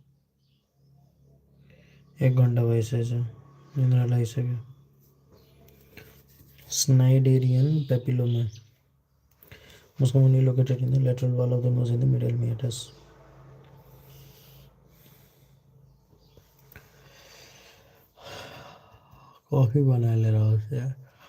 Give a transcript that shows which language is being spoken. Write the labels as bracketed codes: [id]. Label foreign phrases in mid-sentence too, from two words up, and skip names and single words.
[ne] 1 घन्टा भइसकेछ निन्द्रा लागिसक्यो [en] Schneiderian papilloma [ne] उसको मुनि [en] located in the lateral wall of the nose in the middle meatus [hi] कॉफी बना ले रहा हूँ यार